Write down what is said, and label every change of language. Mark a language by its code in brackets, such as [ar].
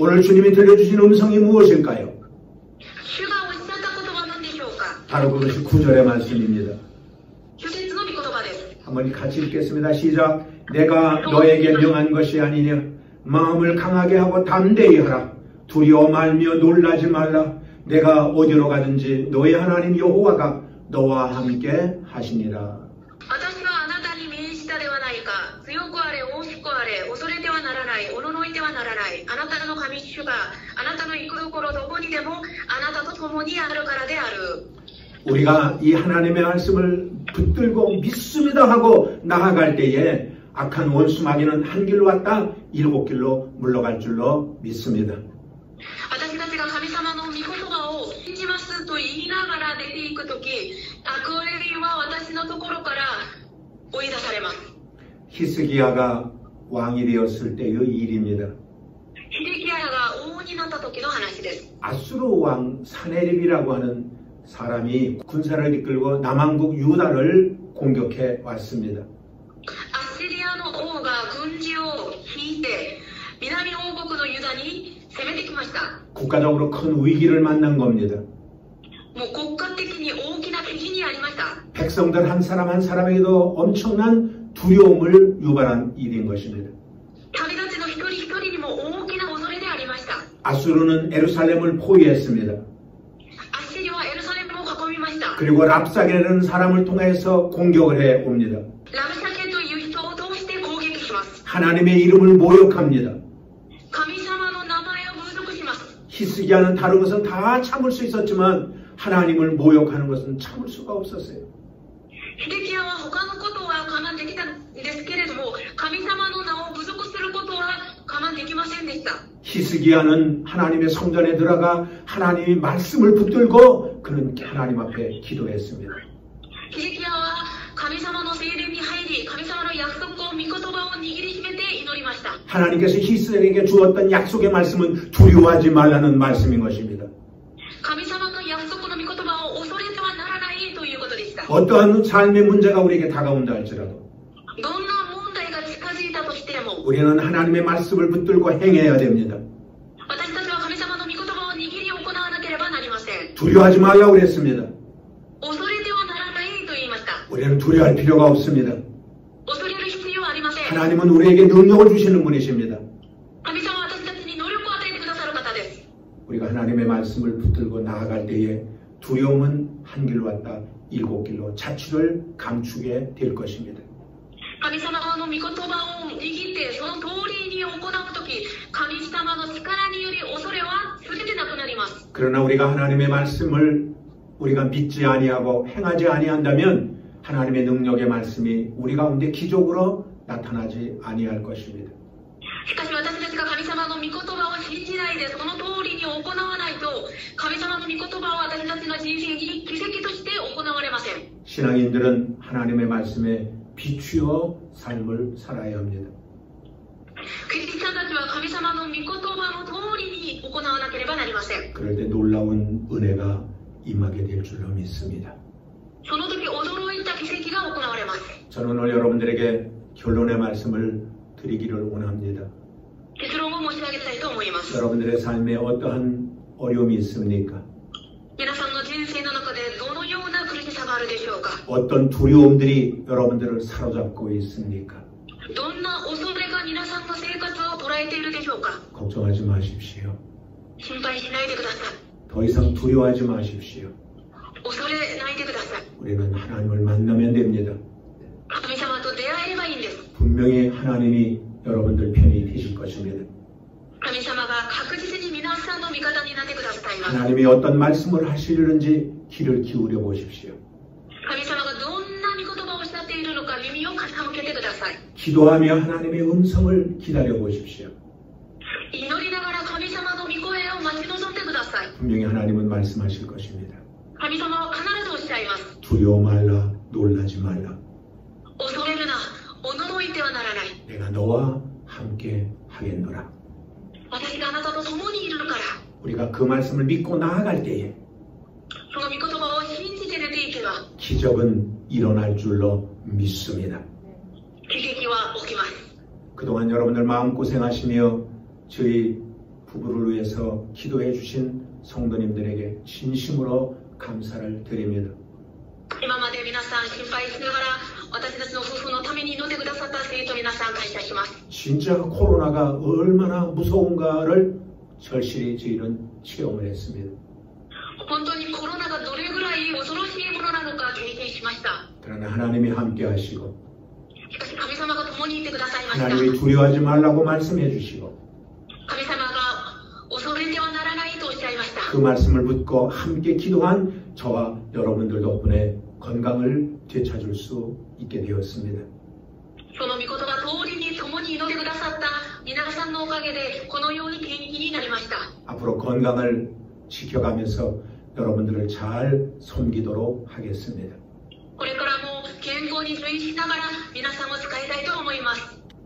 [ko] 오늘 주님이 들려주신 음성이 무엇일까요? [ja] 主がおっしゃったことは何でしょうか。 [ko] 바로 그것이 9절의 말씀입니다. [ja] 主説の御言葉です。 [ko] 한번 같이 읽겠습니다. 시작. 내가 너에게 명한 것이 아니냐. 마음을 강하게 하고 담대히 하라. 두려워 말며 놀라지 말라. 내가 어디로 가든지 너의 하나님 여호와가 너와 함께 하시니라. [ja] 私はあなたに命じたではないか。強くあれ、大きくあれ、恐れてはならない、おののいてはならない。あなたの神主があなたの行くところどこにでもあなたと共にあるからである。 [ko] 우리가 이 하나님의 말씀을 붙들고 믿습니다 하고 나아갈 때에 악한 원수 마귀는 한 길로 왔다 7길로 물러갈 줄로 믿습니다. [ja] 私たちが神様の御言葉を信じますと言いながら出ていくとき、悪霊は私のところから追い出されます。 [ko] 히스기야가 왕이 되었을 때의 일입니다. [ja] ヒデキヤが王になった時の話です。 [ko] 아수르 왕 사네립이라고 하는 사람이 군사를 이끌고 남왕국 유다를 공격해 왔습니다. [ja] アッシリアの王が軍事を引いて南王国のユダに攻めてきました。 [ko] 국가적으로 큰 위기를 만난 겁니다. [ja] もう国家的に大きな危機にありました。 [ko] 백성들 한 사람 한 사람에게도 엄청난 두려움을 유발한 일인 것입니다. [ja] 旅立ちの一人一人にも大きな恐れでありました。 [ko] 아수르는 에루살렘을 포위했습니다. [ja] アッシリはエルサレムを囲みました。 [ko] 그리고 랍사게라는 사람을 통해서 공격을 해 옵니다. [ja] ラブシャケという人を通して攻撃します。 [ko] 하나님의 이름을 모욕합니다. [ja] 神様の名前を侮辱します。 [ko] 히스기야는 다른 것은 다 참을 수 있었지만 하나님을 모욕하는 것은 참을 수가 없었어요. [ja] ヒデキヤは他のことは我慢できたんですけれども、神様の名を侮辱することは我慢できませんでした。 [ko] 히스기야는 하나님의 성전에 들어가 하나님의 말씀을 붙들고 그는 하나님 앞에 기도했습니다. [ja] ヒゼキヤは神様の聖殿に入り、神様の約束を御言葉を握りしめて祈りました。 [ko] 하나님께서 히스기야에게 주었던 약속의 말씀은 두려워하지 말라는 말씀인 것입니다. [ja] 神様の約束の御言葉を恐れてはならないということでした。 [ko] 어떠한 삶의 문제가 우리에게 다가온다 할지라도 [ja] どんな問題が近づいたとしても、 [ko] 우리는 하나님의 말씀을 붙들고 행해야 됩니다. [ja] 私たちは神様の御言葉を握り行わなければなりません。 [ko] 두려워하지 말라고 그랬습니다. [ja] 恐れてはならないと言いました。 [ko] 우리는 두려워할 필요가 없습니다. [ja] 恐れる必要はありません。 [ko] 하나님은 우리에게 능력을 주시는 분이십니다. [ja] 神様は私たちに能力を与えてくださる方です。 [ko] 우리가 하나님의 말씀을 붙들고 나아갈 때에 두려움은 한 길로 왔다 일곱 길로 자취를 감추게 될 것입니다. [ja] 神様の御言葉を握ってその通りに行うとき、神様の力により恐れは全てなくなります。 [ko] 그러나 우리가 하나님의 말씀을 우리가 믿지 아니하고 행하지 아니한다면 하나님의 능력의 말씀이 우리 가운데 기적으로 나타나지 아니할 것입니다. [ja] しかし私たちが神様の御言葉を信じないでその通りに行わないと、神様の御言葉は私たちの人生に奇跡として行われません。 [ko] 신앙인들은 하나님의 말씀에 비추어 삶을 살아야 합니다. [ja] クリスチャンたちは神様の御言葉の通りに行わなければなりません。 [ko] 그럴 때 놀라운 은혜가 임하게 될 줄로 믿습니다. [ja] その時驚いた奇跡が行われます。 [ko] 저는 오늘 여러분들에게 결론의 말씀을 드리기를 원합니다. [ja] 結論を申し上げたいと思います。 [ko] 여러분들의 삶에 어떠한 어려움이 있습니까? [ja] 皆さんの人生の中でどのような苦しさがあるでしょうか。 [ko] 어떤 두려움들이 여러분들을 사로잡고 있습니까? [ja] どんな恐れが皆さんの生活を捉えているでしょうか。 [ko] 걱정하지 마십시오. [ja] 心配しないでください。 [ko] 더 이상 두려워하지 마십시오. [ja] 恐れないでください。 [ko] 우리는 하나님을 만나면 됩니다. [ja] 神様と出会えればいいんです。 [ko] 분명히 하나님이 여러분들 편이 되실 것입니다. [ja] 神様が確実に皆さんの味方になってくださいます。 [ko] 하나님이 어떤 말씀을 하시려는지 귀를 기울여 보십시오. [ja] 神様がどんな御言葉をおっしゃっているのか耳を傾けてください。 [ko] 기도하며 하나님의 음성을 기다려 보십시오. [ja] 祈りながら神様の御声を待ち望んでください。 [ko] 분명히 하나님은 말씀하실 것입니다. [ja] 神様は必ずおっしゃいます。 [ko] 두려워 말라, 놀라지 말라. [ja] 恐れるな、驚いてはならない。 [ko] 내가 너와 함께 하겠노라. [ja] 私があなたと共にいるから。 [ko] 우리가 그 말씀을 믿고 나아갈 때에 [ja] その御言葉を信じて出ていけば [ko] 기적은 일어날 줄로 믿습니다. [ja] 奇跡は起きます。 [ko] 그동안 여러분들 마음고생하시며 저희 부부를 위해서 기도해 주신 성도님들에게 진심으로 감사를 드립니다. [ja] 今まで皆さん心配しながら私たちの夫婦のために祈ってくださった生徒皆さん感謝します。 [ko] 진짜 코로나가 얼마나 무서운가를 절실히 저희는 체험을 했습니다. [ja] 本当にコロナがどれぐらい恐ろしいものなのか経験しました。 [ko] 그러나 하나님이 함께 하시고 [ja] しかし神様が共にいてくださいました。 [ko] 하나님이 두려워하지 말라고 말씀해 주시고 [ja] 神様が恐れてはならないとおっしゃいました。 [ko] 그 말씀을 붙고 함께 기도한 저와 여러분들 덕분에 건강을 되찾을 수 있게 되었습니다. [ja] その御言葉通りに共に祈ってくださった皆さんのおかげでこのように元気になりました。 [ko] 앞으로 건강을 지켜가면서 여러분들을 잘 섬기도록 하겠습니다. [ja] これからも健康に注意しながら皆さんを使いたいと思います。